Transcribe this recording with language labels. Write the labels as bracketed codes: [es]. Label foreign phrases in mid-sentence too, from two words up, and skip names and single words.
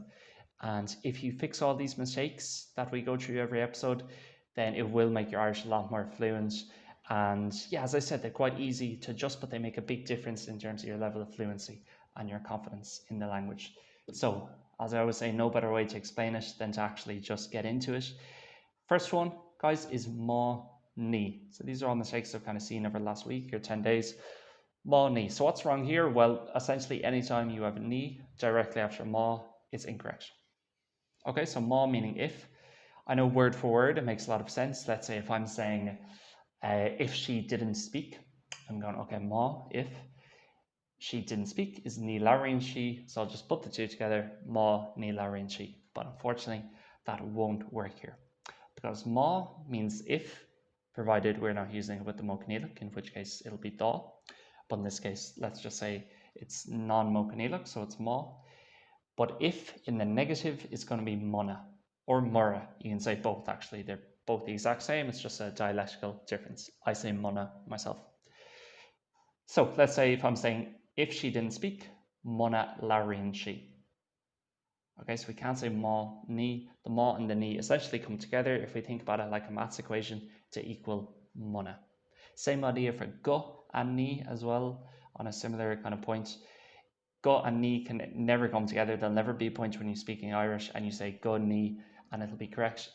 [en] And if you fix all these mistakes that we go through every episode, then it will make your Irish a lot more fluent. And yeah, as I said, they're quite easy to adjust, but they make a big difference in terms of your level of fluency and your confidence in the language. So, as I always say, no better way to explain it than to actually just get into it. First one, guys, is [ga] má ní. [en] So these are all mistakes I've kind of seen over the last week or 10 days. [ga] Má ní. [en] So what's wrong here? Well, essentially anytime you have a ní directly after má, it's incorrect. Okay, so má meaning if. I know word for word, it makes a lot of sense. Let's say if I'm saying, if she didn't speak, I'm going, okay, má, if. She didn't speak is [ga] ní labhraíonn [en] she, so I'll just put the two together, [ga] má ní labhraíonn she. [en] But unfortunately, that won't work here, because má means if, provided we're not using it with the Mochanealach, in which case it'll be dá. But in this case, let's just say it's non-Mochanealach, so it's má. But if in the negative is going to be muna or mura. You can say both actually, they're both the exact same, it's just a dialectical difference. I say muna myself. So let's say if I'm saying, if she didn't speak, [ga] muna labhraíonn she. [en] Okay, so we can't say [ga] má ní. [en] The má and the ní essentially come together, if we think about it like a maths equation, to equal muna. Same idea for go and ní as well, on a similar kind of point. Go and ní can never come together. There'll never be a point when you're speaking Irish and you say [ga] go ní [en] and it'll be correct.